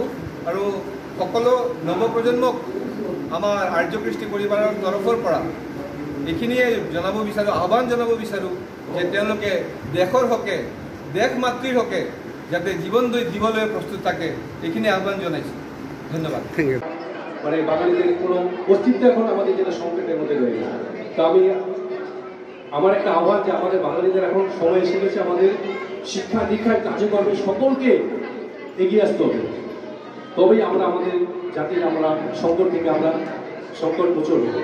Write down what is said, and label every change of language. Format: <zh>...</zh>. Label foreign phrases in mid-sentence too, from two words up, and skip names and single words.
<as>আৰু সকলো নৱপ্ৰজন্মক আমাৰ আৰ্য কৃষ্টি পৰিবাৰৰ তৰফৰ পৰা এইখিনিয়ে জনাব বিচাৰোঁ, আহ্বান জনাব বিচাৰোঁ যে তেওঁলোকে দেশৰ হকে, দেশ মাতৃৰ হকে যাতে জীবন দিবলৈ প্ৰস্তুত থাকে, এইখিনি আহ্বান জনাইছোঁ। ধন্যবাদ।</as> <en>thank you.</en> <bn>মানে বাঙালিদের কোনো অস্তিত্ব এখন আমাদের যেটা সংকটের মধ্যে রয়েছে। তো আমার একটা আহ্বান যে আমাদের বাঙালিদের এখন সময় এসে গেছে আমাদের শিক্ষা দীক্ষার কার্যক্রমে সকলকে এগিয়ে আসতে হবে। তবেই আমরা আমাদের জাতির আমরা সংকট থেকে আমরা সংকট মোচন হব।</bn>